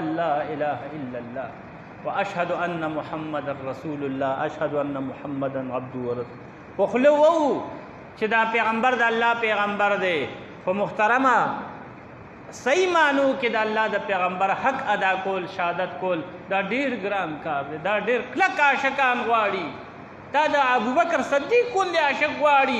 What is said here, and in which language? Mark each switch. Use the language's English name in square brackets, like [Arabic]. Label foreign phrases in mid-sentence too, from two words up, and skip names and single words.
[Arabic] لا الہ الا اللہ و اشہد ان محمد رسول اللہ اشہد ان محمد عبدہ ورسولہ [Pashto] وخلو چې دا پیغمبر د الله پیغمبر دی په محترمه صحیح معنو کې د الله د پیغمبر حق ادا کول شهادت کول دا ډیر ګران کار دی دا ډیر کلک عاشقان غواړي دا د ابوبکر صدیق غوندې عاشق غواړي